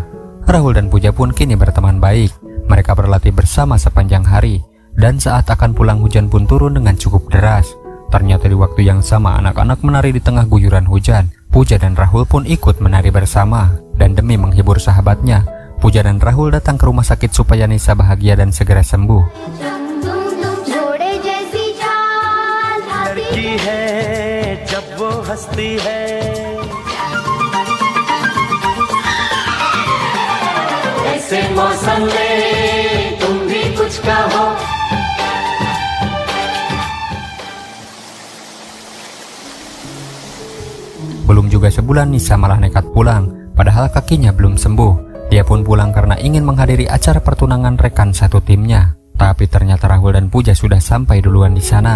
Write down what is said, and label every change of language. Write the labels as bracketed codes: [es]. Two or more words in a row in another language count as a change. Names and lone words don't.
[id] Rahul dan Puja pun kini berteman baik. Mereka berlatih bersama sepanjang hari, dan saat akan pulang hujan pun turun dengan cukup deras. Ternyata di waktu yang sama anak-anak menari di tengah guyuran hujan. Puja dan Rahul pun ikut menari bersama, dan demi menghibur sahabatnya, Puja dan Rahul datang ke rumah sakit supaya Nisa bahagia dan segera sembuh. [hi] जोड़े जैसी चाल लड़की है जब वो हंसती है, ऐसे मौसम में तुम भी कुछ कहो. [id] Belum juga sebulan Nisa malah nekat pulang, padahal kakinya belum sembuh. Dia pun pulang karena ingin menghadiri acara pertunangan rekan satu timnya. Tapi ternyata Rahul dan Puja sudah sampai duluan di sana.